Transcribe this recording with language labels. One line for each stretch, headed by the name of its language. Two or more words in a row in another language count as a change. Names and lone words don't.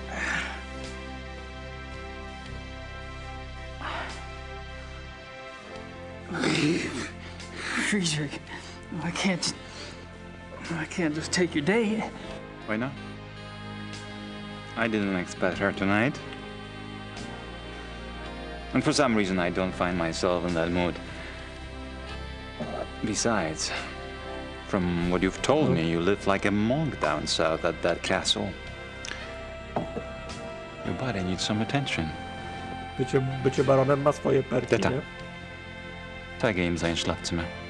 English: Friedrich, I can't just take your date. Why not? I didn't expect her tonight. And for some reason I don't find myself in that mood. Besides, from what you've told me, you live like a monk down south at that castle. Your body needs some attention.
Polish: Bycie baronem ma swoje perki, Detta. nie?
German: Zeige ihm sein Schlafzimmer.